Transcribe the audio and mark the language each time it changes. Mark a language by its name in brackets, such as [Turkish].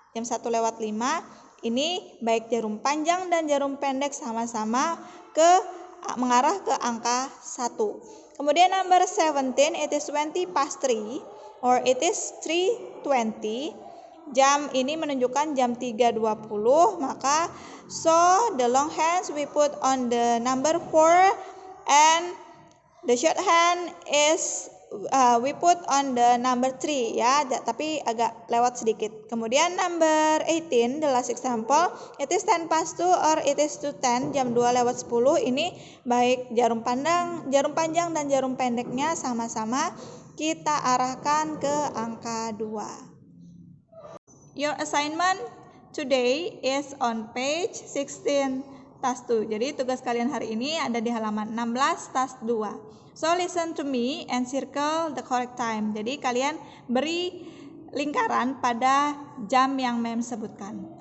[Indonesian] Jam 1:05 ini baik jarum panjang dan jarum pendek sama-sama mengarah ke angka 1. [English] Kemudian number 17, it is 20 past 3 or it is 3:20. [Indonesian] Jam ini menunjukkan jam 3:20, maka [English] so the long hands we put on the number 4 and the short hand is we put on the number 3 ya, [Indonesian] tapi agak lewat sedikit. [English] Kemudian number 18, the last example, it is 10 past 2 or it is 2:10, [Indonesian] jam 2:10. Ini baik jarum panjang dan jarum pendeknya sama-sama kita arahkan ke angka 2. [English] Your assignment today is on page 16 task 2. [Indonesian] Jadi tugas kalian hari ini ada di halaman 16 task 2. [English] So listen to me and circle the correct time. [Indonesian] Jadi kalian beri lingkaran pada jam yang Mem sebutkan.